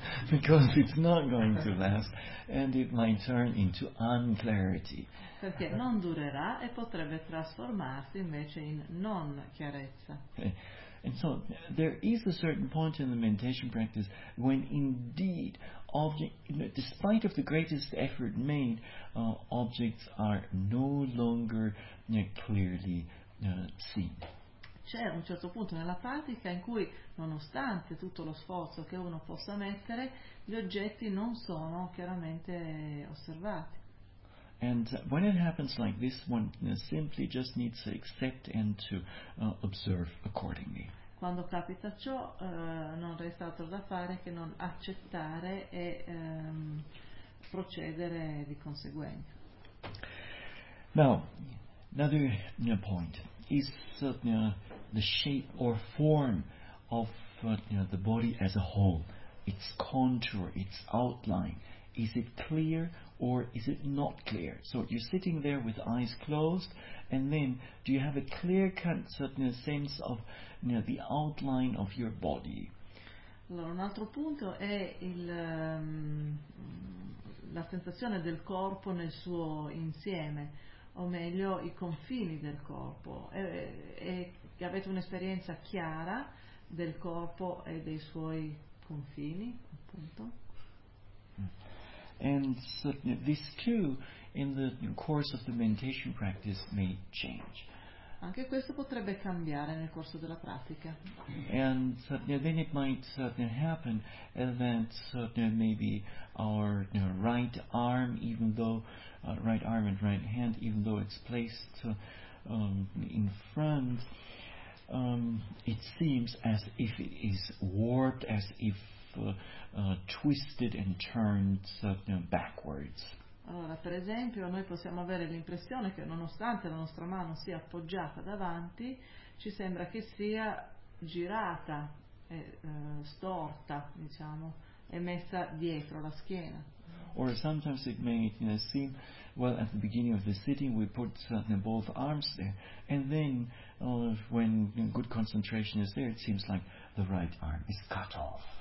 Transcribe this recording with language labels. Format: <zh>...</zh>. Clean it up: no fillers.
<en>Because it's not going to last, and it might turn into unclarity.</en> <it>Perché non durerà e potrebbe trasformarsi invece in non chiarezza.</it> <en>And so there is a certain point in the meditation practice when indeed, despite of the greatest effort made, objects are no longer clearly seen.</en> <it>C'è un certo punto nella pratica in cui, nonostante tutto lo sforzo che uno possa mettere, gli oggetti non sono chiaramente osservati.</it> <en>And when it happens like this, one simply just needs to accept and to observe accordingly.</en> <it>Quando capita ciò, non resta altro da fare che non accettare e procedere di conseguenza.</it> <en>Now, another point is the shape or form of the body as a whole. Its contour, its outline, is it clear or is it not clear? So you're sitting there with eyes closed, and then do you have a clear cut sense of the outline of your body?</en> <it>Allora, un altro punto è la sensazione del corpo nel suo insieme, o meglio i confini del corpo. E avete un'esperienza chiara del corpo e dei suoi confini, appunto.</it> <en>And so this too, in the course of the meditation practice, may change.</en> <it>Anche questo potrebbe cambiare nel corso della pratica.</it> <en>And so then it might happen that maybe our right arm, even though right arm and right hand, even though it's placed in front, it seems as if it is warped, as if twisted and turned backwards.</en> <it>Allora, per esempio, noi possiamo avere l'impressione che nonostante la nostra mano sia appoggiata davanti, ci sembra che sia girata, storta, diciamo, e messa dietro la schiena.</it> <en>Or sometimes it may seem, well, at the beginning of the sitting we put both arms there, and then when good concentration is there, it seems like the right arm is cut off.</en>